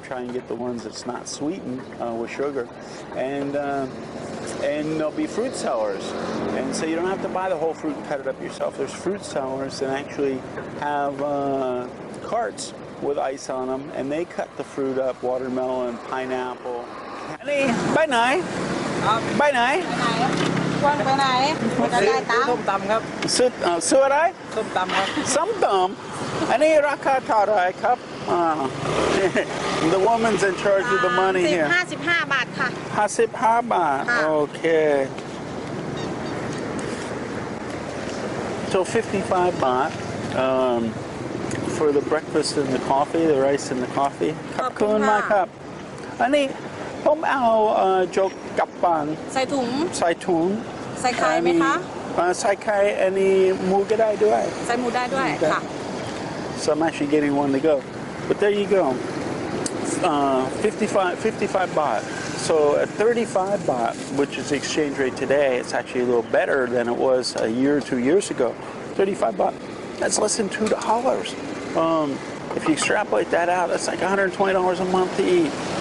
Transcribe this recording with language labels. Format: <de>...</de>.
<en>Try and get the ones that's not sweetened with sugar, and there'll be fruit sellers, and so you don't have to buy the whole fruit and cut it up yourself. There's fruit sellers that actually have carts with ice on them, and they cut the fruit up: watermelon, pineapple. Any by night? By night?</en> <th>ไปไหนจะได้ตังค์ส้มตำครับซื้ออะไรส้มตำครับส้มตำอันนี้ราคาเท่าไหร่ครับ</th> <en>The woman's in charge of the money here</en> <th>55 บาทค่ะ55 บาท Okay.</th> <en>So 55 baht for the breakfast and the coffee, the rice and the coffee.</en> <th>ขอบคุณมากครับอันนี้ผมเอาโจ๊กกับปังใส่ถุงใส่ไข่ไหมคะใส่ไข่อันนี้หมูก็ได้ด้วยใส่หมูได้ด้วยค่ะ</th> <en>So I'm actually getting one to go, but there you go. 55 baht. So at 35 baht, which is the exchange rate today, it's actually a little better than it was a year or 2 years ago. 35 baht, that's less than $2. If you extrapolate that out, that's like $120 a month to eat.</en>